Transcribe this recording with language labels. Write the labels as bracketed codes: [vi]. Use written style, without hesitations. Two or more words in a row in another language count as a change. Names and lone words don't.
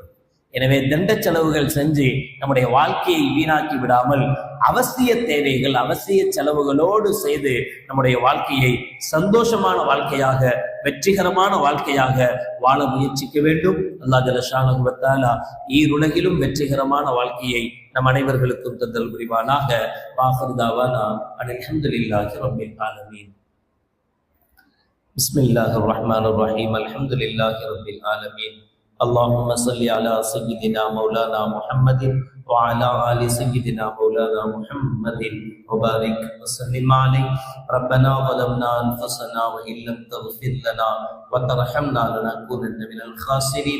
[ta] எனவே தண்ட செலவுகள் செஞ்சு நம்முடைய வாழ்க்கையை வீணாக்கி விடாமல் அவசிய தேவைகள், அவசிய செலவுகளோடு செய்து நம்முடைய வாழ்க்கையை சந்தோஷமான வாழ்க்கையாக, வெற்றிகரமான வாழ்க்கையாக வாழ முயற்சிக்க வேண்டும். அல்லாஹ் [ar] جل شأنه وتعالى [ta] ஈருலகிலும் வெற்றிகரமான வாழ்க்கையை நம் அனைவர்களுக்கும் தந்தல் புரிவானாக. [ar] وآخر دعوانا أن الحمد لله رب العالمين. بسم الله الرحمن الرحيم. الحمد لله رب العالمين. اللهم صل على سيدنا مولانا محمد وعلى آل سيدنا مولانا محمد وبارك وسلم عليه. ربنا ظلمنا أنفسنا وإن لم تغفر لنا وترحمنا لنكونن من الخاسرين.